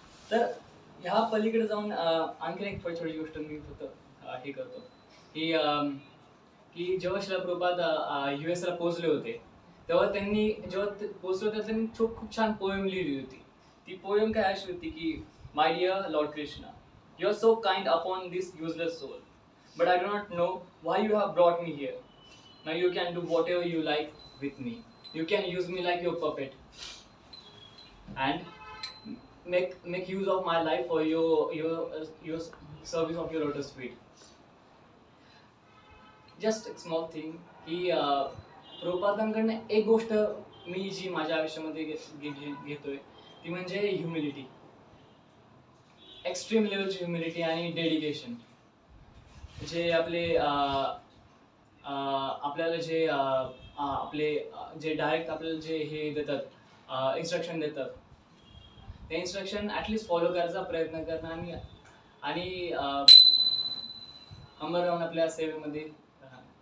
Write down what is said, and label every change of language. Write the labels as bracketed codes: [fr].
[mr] तर ह्या पलीकडे जाऊन आणखीन एक छोटी गोष्ट मी फक्त हे करतो की जेव्हा शिला प्रभुपाद US ला पोहोचले होते, तेव्हा त्यांनी पोहोचले होते त्यांनी खूप छान पोएम लिहिली होती. ती पोएम काय अशी होती की, [en] My dear lord Krishna, you are so kind upon this useless soul, but I do not know why you have brought me here. Now you can do whatever you like with me. You can use me like your puppet and make use of my life for your service of your lotus feet. Just a small thing [mr] की प्रभुपादांकडनं एक गोष्ट मी जी माझ्या आयुष्यामध्ये घेतोय ती म्हणजे humility, extreme लेवलची humility आणि dedication. जे आपल्याला जे डायरेक्ट आपल्याला जे हे देतात, इन्स्ट्रक्शन देतात, ते इन्स्ट्रक्शन ॲटलिस्ट फॉलो करायचा प्रयत्न करणं आणि हमर राहून आपल्या सेवेमध्ये राहा.